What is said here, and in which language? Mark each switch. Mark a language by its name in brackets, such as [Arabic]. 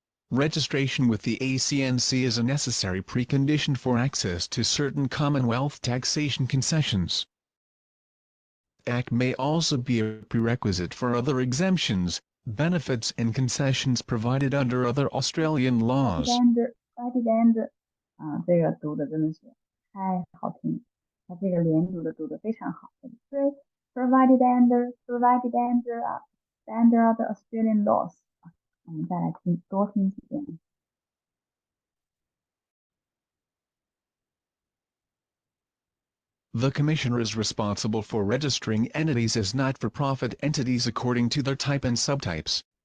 [English] Registration with the ACNC is a necessary precondition for access to certain Commonwealth taxation concessions. Act may also be a prerequisite for other exemptions, benefits and concessions provided under other Australian laws. [Chinese] Provided 这个读的真的是太好听，它这个连读的读得非常好。 [English] Provided under other Australian laws。 [Chinese] 我们再来多听几遍。 [English] The Commissioner is responsible for registering entities as not-for-profit entities according to their type and subtypes.